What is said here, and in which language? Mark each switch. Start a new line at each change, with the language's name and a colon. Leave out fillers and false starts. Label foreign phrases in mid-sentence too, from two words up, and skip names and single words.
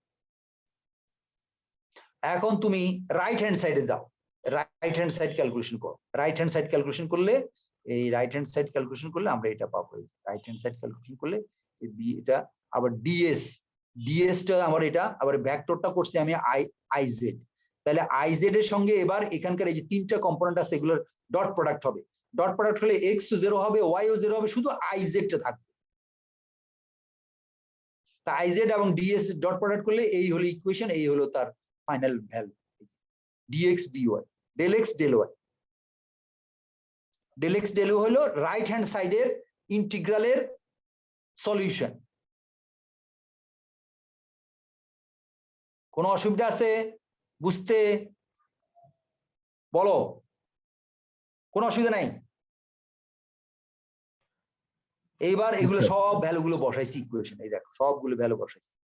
Bangla: এখন তুমি
English: right hand side
Bangla: যাও,
English: right hand side calculation
Bangla: করো,
English: right hand side calculation
Bangla: করলে, এই
English: right hand side calculation
Bangla: করলে আমরা এটা পাবো,
English: right hand side calculation
Bangla: করলে এটা আবার ডিএসটা আমার, এটা আবার ভেক্টরটা করছি আমি আইজেড, তাহলে আইজেড এর সঙ্গে এবার এখানকার এই যে 3টা কম্পোনেন্ট আছে এগুলোর
English: dot product
Bangla: হবে,
English: dot product
Bangla: হলে এক্স ও 0 হবে, ওয়াই ও 0 হবে, শুধু আইজেডটা থাকবে। তা আইজেড এবং ডিএস
English: dot product
Bangla: করলে এই হলো ইকুয়েশন, এই হলো তার
English: final value, dx dy, del x del y, del x del y
Bangla: হলো
English: right hand side integral solution.
Bangla: কোনো অসুবিধা আছে বুঝতে? বলো, কোনো অসুবিধা নাই? এইবার এগুলো সব ভ্যালুগুলো বসাইছি ইকুয়েশন, এই দেখো সবগুলো ভ্যালু বসাইছি।